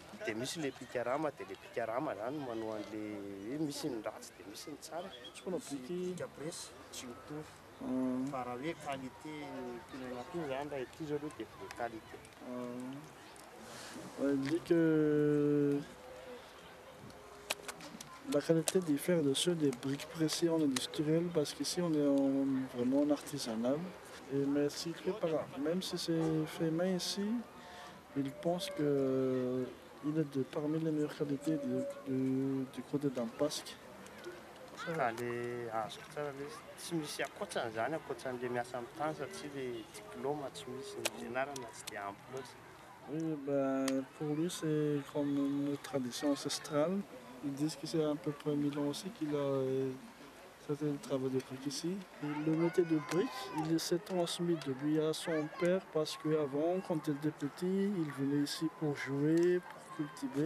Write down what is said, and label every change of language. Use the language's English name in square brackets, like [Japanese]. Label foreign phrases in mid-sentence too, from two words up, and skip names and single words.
[Malagasy] dia misy le pikarama dia le pikarama zany manao an'le misy ny ratsy dia misy ny tsara. Tsy foana briky Kapresy tsy mitovy euh, fa raha hoe qualité pinana ity zany raha ity zao aloha dia [French] vraie qualité. il dit que la qualité diffère de ceux des briques pressées en industriel parce qu'ici on est vraiment en artisanal. Mais s'il fait même si c'est fait main ici, il pense que il est parmi les meilleures qualités du côté d'Ampasque. [Malagasy] Ka le azoko tsara le tsy misy akoatran'izany akoatran'le miasa amin'ny tany satria le diplôme tsy misy ny fianarana tsy dia ampy loatra. [French] Oui, ben, pour lui, c'est comme une tradition ancestrale. Ils disent que c'est à peu près 1000 ans aussi qu'il a fait le travail de brique ici. Et le métier de brique, il s'est transmis de lui à son père parce qu'avant, quand il était petit, il venait ici pour jouer, pour cultiver.